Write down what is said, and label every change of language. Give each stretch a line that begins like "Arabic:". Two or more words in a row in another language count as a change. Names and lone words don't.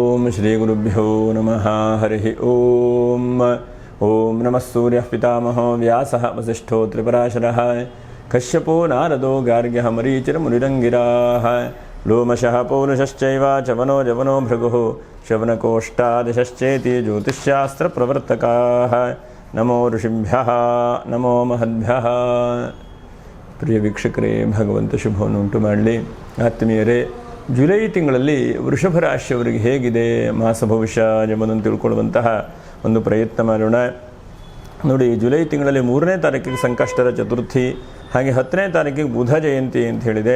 Sanskrit: श्रीगुरुभ्यो नमः हरिः ओम नमः सूर्यः पितामहो व्यासः वसिष्ठो त्रिपराशरः कश्यपो नारदो गार्ग्यः मरीचिर्मुनिरङ्गिराः लोमशः पौरुषश्चैव चवनो जवनो भृगुः शवनकोष्ठादिशश्चेति ज्योतिष्शास्त्रप्रवर्तकाः नमो ऋषिभ्यः नमो महद्भ्यः.
Kannada: ಪ್ರಿಯ ವೀಕ್ಷಕರೇ, ಭಗವಂತ ಶುಭವನ್ನು ಉಂಟು ಮಾಡಲಿ. ಆತ್ಮೀಯರೇ, ಜುಲೈ ತಿಂಗಳಲ್ಲಿ ವೃಷಭ ರಾಶಿಯವರಿಗೆ ಹೇಗಿದೆ ಮಾಸ ಭವಿಷ್ಯ ಎಂಬುದನ್ನು ತಿಳ್ಕೊಳ್ಳುವಂತಹ ಒಂದು ಪ್ರಯತ್ನ ಮಾಡೋಣ. ನೋಡಿ, ಜುಲೈ ತಿಂಗಳಲ್ಲಿ 3ನೇ ತಾರೀಕಿಗೆ ಸಂಕಷ್ಟರ ಚತುರ್ಥಿ, ಹಾಗೆ 10ನೇ ತಾರೀಕಿಗೆ ಬುಧ ಜಯಂತಿ ಅಂತ ಹೇಳಿದೆ.